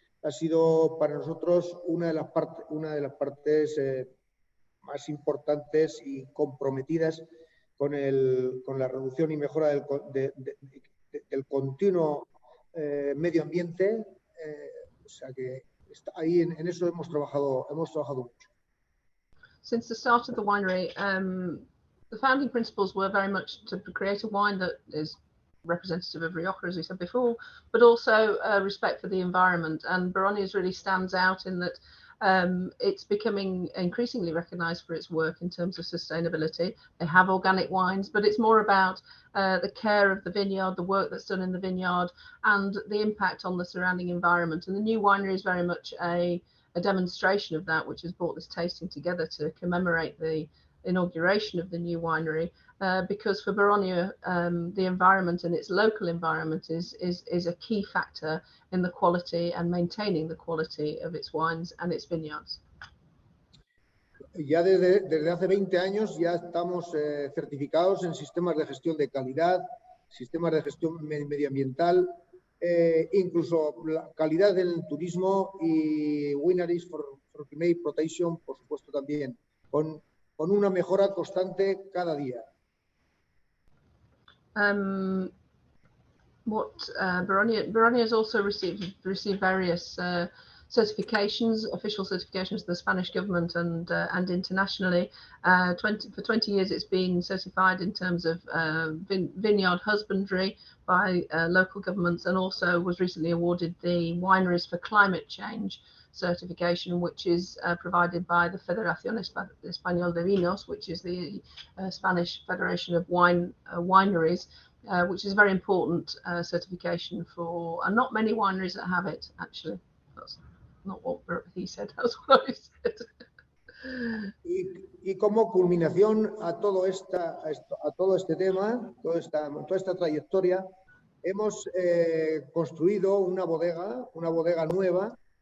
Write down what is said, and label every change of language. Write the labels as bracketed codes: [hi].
[es] Ha sido para nosotros una de las partes más importantes y comprometidas con la reducción y mejora del continuo medio ambiente. O sea que ahí en eso hemos trabajado mucho. [en] Since the start of the winery, the founding principles were very much to create a wine that is representative of Rioja, as we said before, but also respect for the environment. And Baronia really stands out in that it's becoming increasingly recognised for its work in terms of sustainability. They have organic wines, but it's more about the care of the vineyard, the work that's done in the vineyard, and the impact on the surrounding environment. And the new winery is very much a demonstration of that, which has brought this tasting together to commemorate the inauguration of the new winery. Because for Baronia, the environment and its local environment is a key factor in the quality and maintaining the quality of its wines and its vineyards. [es] Ya desde hace 20 años ya estamos certificados en sistemas de gestión de calidad, sistemas de gestión medioambiental, incluso la calidad del turismo y [en] wineries for climate protection, [es] por supuesto también, con una mejora constante cada día. [en] Baronia has also received various certifications, official certifications of the Spanish government and internationally. For 20 years it's been certified in terms of vineyard husbandry by local governments, and also was recently awarded the Wineries for Climate Change certification, which is provided by the Federación Española de Vinos, which is the Spanish Federation of Wineries, which is a very important certification and not many wineries that have it, actually. That's not what he said, that's what I said. [es] Y como culminación a todo este tema, toda esta trayectoria, hemos construido una bodega nueva.